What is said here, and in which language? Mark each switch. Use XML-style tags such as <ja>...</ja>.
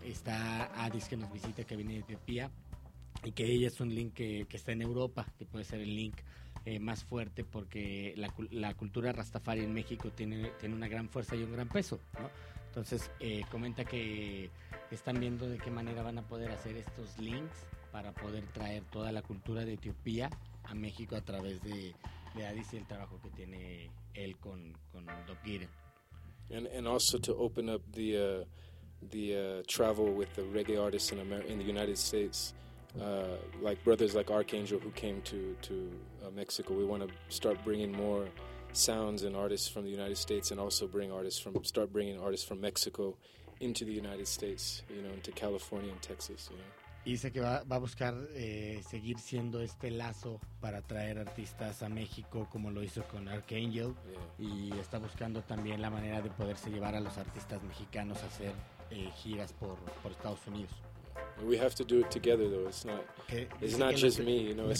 <es>Está Addis, que nos visita, que viene de Etiopía, y que ella es un link que está en Europa, que puede ser el link más fuerte, porque la cultura rastafari en México tiene una gran fuerza y un gran peso, ¿no? Entonces, comenta que están viendo de qué manera van a poder hacer estos links para poder traer toda la cultura de Etiopía a México a través de Addis y el trabajo que tiene él con Dob Gideon.</es> <en>And also to open up the travel with the reggae artists in the United States. Like brothers like Archangel, who came to Mexico, we want to start bringing more sounds and artists from the United States, and also bringing artists from Mexico into the United States, you know, into California and Texas, you know.</en> <es>Dice que va a buscar seguir siendo este lazo para traer artistas a México, como lo hizo con Archangel, yeah. Y está buscando también la manera de poderse llevar a los artistas mexicanos a hacer giras por Estados Unidos.</es> <en>We have to do it together, though. It's not. It's not just me, you know.</en>